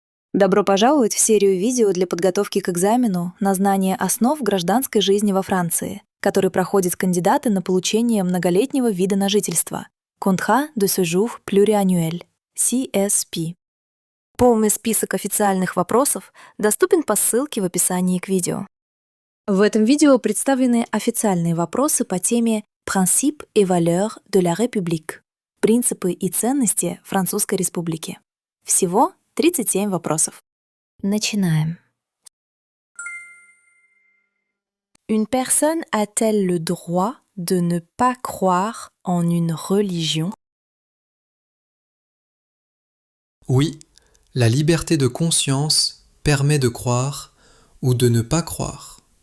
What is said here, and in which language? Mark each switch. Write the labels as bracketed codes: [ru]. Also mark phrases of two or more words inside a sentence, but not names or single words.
[ru] Добро пожаловать в серию видео для подготовки к экзамену на знание основ гражданской жизни во Франции, который проходят кандидаты на получение многолетнего вида на жительство [fr] Contrat de séjour pluriannuel, [ru] CSP. Полный список официальных вопросов доступен по ссылке в описании к видео. В этом видео представлены официальные вопросы по теме [fr] «Principes et valeurs de la République» — [ru] принципы и ценности Французской Республики. Всего 37 вопросов. Начинаем. [fr] Une personne a-t-elle le droit de ne pas croire en une religion? Oui, la liberté de conscience permet de croire ou de ne pas croire.